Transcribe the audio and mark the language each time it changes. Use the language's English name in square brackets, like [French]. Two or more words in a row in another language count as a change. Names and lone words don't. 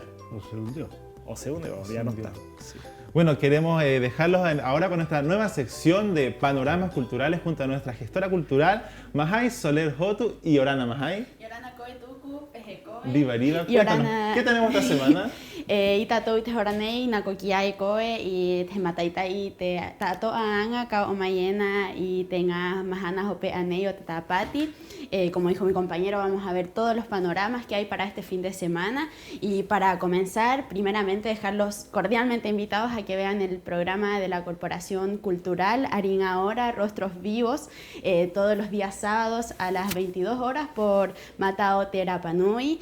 [Spanish] O se hundió, ya no está. Sí. Bueno, queremos dejarlos ahora con nuestra nueva sección de panoramas culturales junto a nuestra gestora cultural, Mahai Soler Hotu y Orana Mahai. [Rapanui] Yorana Koe Tuku, Pejekoe. [Spanish] Viva, viva. ¿Qué tenemos esta semana? [Rapanui] Itato te horanei nakokiai koe y te mataita y te tato anga ka omayena y tenga mahana hope aneo te tapati. [Spanish] Como dijo mi compañero, vamos a ver todos los panoramas que hay para este fin de semana. Y para comenzar, primeramente dejarlos cordialmente invitados a que vean el programa de la Corporación Cultural Arin Ahora, Rostros Vivos, todos los días sábados a las 22 horas por Matao Terapanui.